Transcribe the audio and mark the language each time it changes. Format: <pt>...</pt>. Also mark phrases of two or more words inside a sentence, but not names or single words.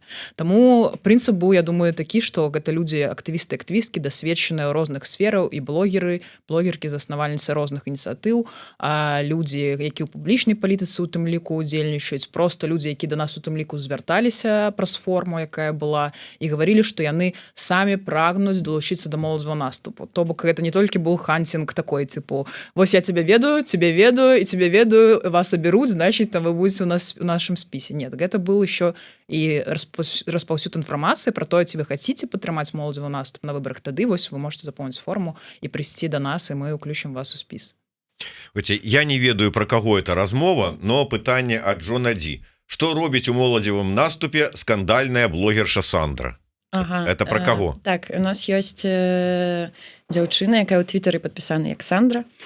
<be>Таму прынцып быў, я думаю, такі, што гэта людзі актывісты, актывісткі, дасведчаныя ў розных сфераў і блогеры, блогеркі, заснавальніцы розных ініцыятыў, людзі, які ў публічнай палітыцы у тым ліку удзельнічаюць, проста людзі, які да нас у тым ліку звярталіся праз форму, якая была, і гаварылі, што яны самі прагнуць долучыцца да моладзевага наступу. То бок гэта не толькі быў хантинг</be> <ru>такой, типу,</ru> <be>вось я цябе ведаю,</be> <ru>и тебе ведаю, вас оберут, значит, там вы будете у нас в нашем списе. Нет, это был еще и распаўсюд информации про то, ці вы хотите</ru> <be>падтрымаць моладзевы наступ</be> <ru>на выборах, тады вось вы можете запомнить форму и прийти до нас, и мы уключим вас у спіс.</ru> <be>Я не ведаю, про каго это размова, но пытанне ад Джона Ді. Што робіць у моладзевым наступе скандальная блогерша Сандра? Ага,</be> <ru>это про каго?</ru> <be>Так, у нас ёсць дзяўчына, якая ў твітары падпісана як Сандра.</be>